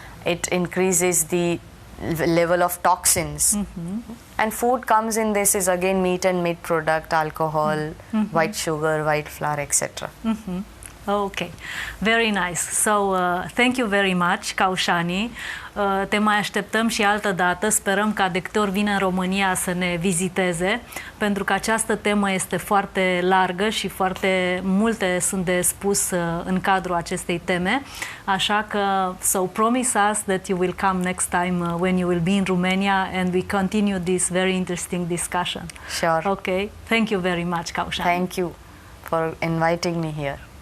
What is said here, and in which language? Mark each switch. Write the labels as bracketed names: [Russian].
[English] It increases the level of toxins. And food comes in this is again meat and meat product, alcohol, white sugar, white flour, etc. Okay, very nice. So, thank you very much, Kaushani. [Romanian] Te mai așteptăm și altă dată. Sperăm ca de câte ori vine în România să ne viziteze, pentru că această temă este foarte largă și foarte multe sunt de spus în cadrul acestei teme. Așa că, [English] so promise us that you will come next time when you will be in Romania and we continue this very interesting discussion. Sure. Okay. Thank you very much, Kaushani. Thank you for inviting me here.